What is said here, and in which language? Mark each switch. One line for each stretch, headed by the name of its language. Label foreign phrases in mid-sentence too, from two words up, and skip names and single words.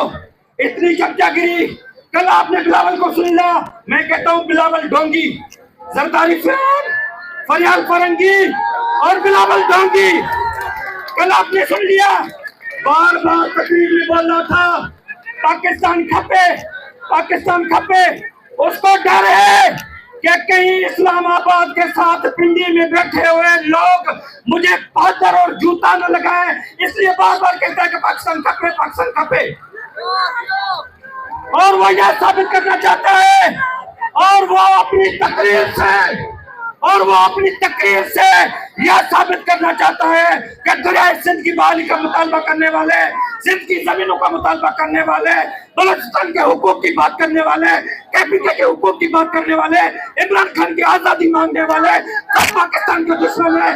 Urdu: اتنی چمچہ گیری کل آپ نے بلاول کو سن لیا. میں کہتا ہوں بلاول ڈھونگی، زرداری فرعون، فریال فرنگی اور بلاول ڈھونگی. کل آپ نے سن لیا، بار بار تقریر میں بول رہا تھا پاکستان کھپے، پاکستان کھپے. اس کو ڈر ہے کہ کہیں اسلام آباد کے ساتھ پنڈی میں بیٹھے ہوئے لوگ مجھے پادر اور جوتا نہ لگائے، اس لیے بار بار کہتا ہے کہ پاکستان کھپے، پاکستان کھپے. اور وہ یہ ثابت کرنا چاہتا ہے اور وہ اپنی تقریر سے یہ ثابت کرنا چاہتا ہے کہ دریائے سندھ کی بحالی کا مطالبہ کرنے والے، سندھ کی زمینوں کا مطالبہ کرنے والے، بلوچستان کے حقوق کی بات کرنے والے، کے پی کے کے حقوق کی بات کرنے والے، عمران خان کی آزادی مانگنے والے سب پاکستان کے دشمن ہے.